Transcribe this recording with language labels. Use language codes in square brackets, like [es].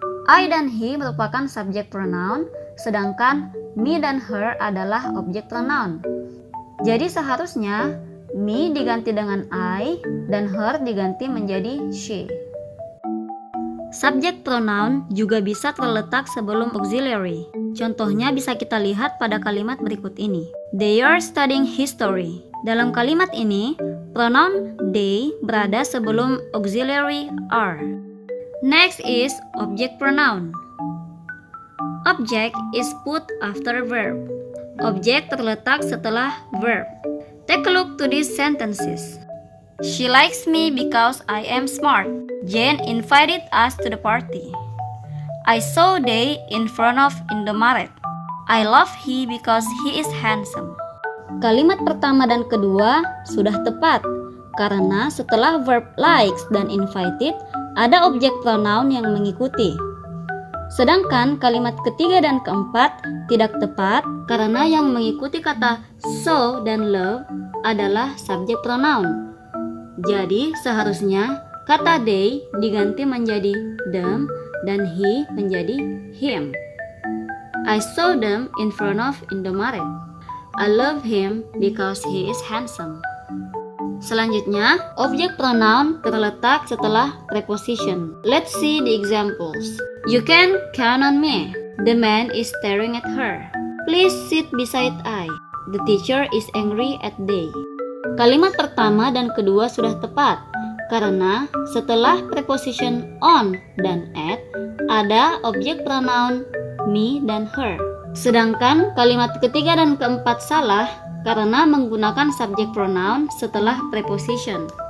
[id] I dan he merupakan subject pronoun, sedangkan me dan her adalah object pronoun. Jadi seharusnya me diganti dengan I dan her diganti menjadi she. Subject pronoun juga bisa terletak sebelum auxiliary. Contohnya bisa kita lihat pada kalimat berikut ini. [en] They are studying history. [id] Dalam kalimat ini, pronoun they berada sebelum auxiliary are. [en] Next is object pronoun. Object is put after verb. [id] Objek terletak setelah verb. [en] Take a look to these sentences. She likes me because I am smart. Jane invited us to the party. I saw they in front of Indomaret. I love he because he is handsome. [id] Kalimat pertama dan kedua sudah tepat karena setelah verb likes dan invited ada objek pronoun yang mengikuti. Sedangkan kalimat ketiga dan keempat tidak tepat karena yang mengikuti kata so dan love adalah subject pronoun. Jadi seharusnya kata they diganti menjadi them dan he menjadi him. [en] I saw them in front of Indomaret. I love him because he is handsome. [id] Selanjutnya, objek pronoun terletak setelah preposition. [en] Let's see the examples. You can count on me. The man is staring at her. Please sit beside I. The teacher is angry at they. [id] Kalimat pertama dan kedua sudah tepat karena setelah preposition on dan at ada objek pronoun me dan her. Sedangkan kalimat ketiga dan keempat salah karena menggunakan subject pronoun setelah preposition.